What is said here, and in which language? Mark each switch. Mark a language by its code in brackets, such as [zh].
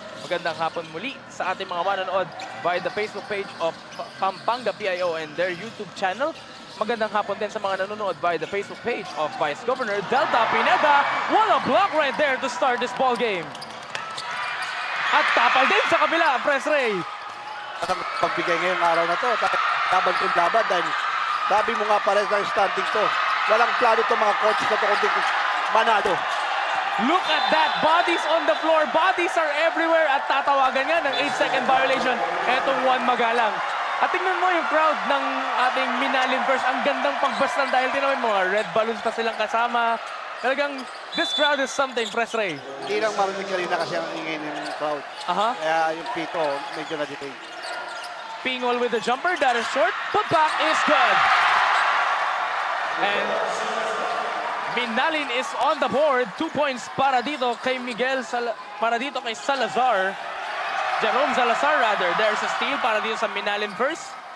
[tl] Magandang hapon muli sa ating mga manonood [en] via the Facebook page of Pampanga PIO and their YouTube channel. [tl] Magandang hapon din sa mga nanonood [en] via the Facebook page of Vice Governor Delta Pineda. What a block right there to start this ball game. [tl] At tapal din sa kabila, Pres Ray. At ang pagbigay ngayong araw na to, laban kung laban dahil sabi mo nga pares ng standing to. Walang plano to mga coaches na to kundi manalo. [en] Look at that, bodies on the floor, bodies are everywhere [tl] at tatawagan nga ng 8-second violation. Etong Juan Magalang. At tingnan mo yung crowd ng ating Minalin First. Ang gandang pagbastan dahil tinawin mo, red balloons pa silang kasama. Talagang, [en] this crowd is something, Pres Ray. [tl] Hindi lang marinig kanina kasi ang ingay ng crowd. Aha. Kaya yung pito, medyo na-delay. [en] Pingol with the jumper, that is short. Putback is good. And Minalin is on the board. [tl] 2 points para dito kay para dito kay Salazar. [en] Jerome Salazar rather. There's a steal [tl] para dito sa Minalin First.